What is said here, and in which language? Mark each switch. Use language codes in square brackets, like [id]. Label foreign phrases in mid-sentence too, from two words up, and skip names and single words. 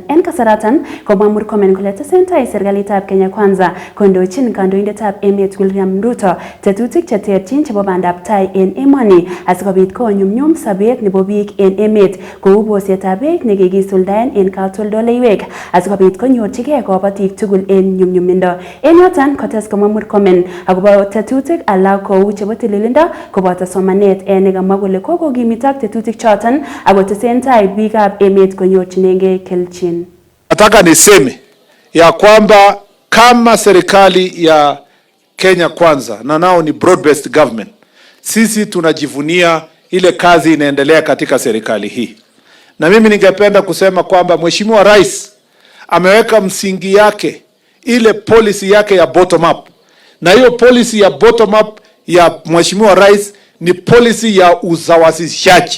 [kln] En kasaratan komwa Murkomen kole tesentai serikalitab Kenya Kwanza kondochin kandoindetab emet William Ruto tetutik cheterchin chebo bandab tai en emoni asikobit konyumnyum sabet nebo biik en emet kou bosetab beek nekikisuldaen en katoldoleiwek asikobit konyorchigei kabatik tugul en nyumnyumindo. En yoton kotes komwa Murkomen akobo tetutik alak kou chebo tililindo koboto somanet nekamwa kole kokokimitak tetutik choton akotesentai biikab emet konyorchinengei kelchin. [sw] Nataka niseme ya kwamba kama serikali ya Kenya Kwanza na nao ni [en] broad based government, [sw] sisi tunajivunia ile kazi inaendelea katika serikali hii. Na mimi ningependa kusema kwamba Mheshimiwa Rais ameweka msingi yake, ile policy yake ya [en] bottom up. [sw] Na hiyo policy ya [en] bottom up [sw] ya Mheshimiwa Rais ni policy ya usawazishaji.